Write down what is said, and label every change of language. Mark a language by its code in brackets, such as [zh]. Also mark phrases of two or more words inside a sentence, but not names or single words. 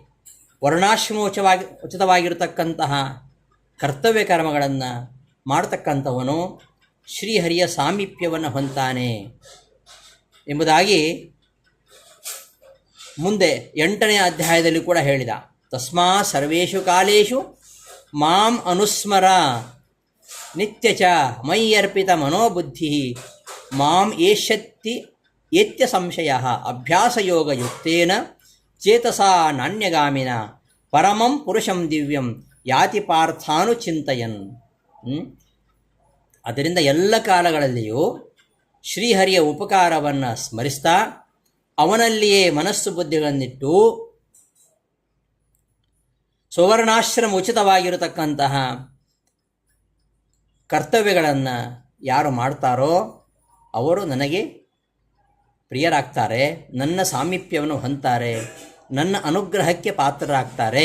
[kn] ಉಚಿತವಾಗಿರತಕ್ಕಂತಹ ಕರ್ತವ್ಯ ಕರ್ಮಗಳನ್ನು ಮಾಡತಕ್ಕಂಥವನು ಶ್ರೀಹರಿಯ ಸಾಮೀಪ್ಯವನ್ನು ಹೊಂತಾನೆ ಎಂಬುದಾಗಿ ಮುಂದೆ 8ನೇ ಅಧ್ಯಾಯದಲ್ಲಿ ಕೂಡ ಹೇಳಿದ. [sa] तस्मा सर्वेषु कालेषु मां अनुस्मर नित्यच मय्यर्पित मनोबुद्धि मां एष्यत्ति एत्य संशय अभ्यासयोगयुक्तेन चेतसा नाण्यगामिन परमं पुरुषं दिव्यं याति पार्थानु चिन्तयन्. [kn] ಅದರಿಂದ ಎಲ್ಲ ಕಾಲಗಳಲ್ಲಿಯೂ ಶ್ರೀಹರಿಯ ಉಪಕಾರವನ್ನು ಸ್ಮರಿಸ್ತಾ ಅವನಲ್ಲಿಯೇ ಮನಸ್ಸು ಬುದ್ಧಿಗಳನ್ನಿಟ್ಟು ಸುವರ್ಣಾಶ್ರಮ ಉಚಿತವಾಗಿರತಕ್ಕಂತಹ ಕರ್ತವ್ಯಗಳನ್ನು ಯಾರು ಮಾಡ್ತಾರೋ ಅವರು ನನಗೆ ಪ್ರಿಯರಾಗ್ತಾರೆ, ನನ್ನ ಸಾಮೀಪ್ಯವನ್ನು ಹೊಂದ್ತಾರೆ, ನನ್ನ ಅನುಗ್ರಹಕ್ಕೆ ಪಾತ್ರರಾಗ್ತಾರೆ.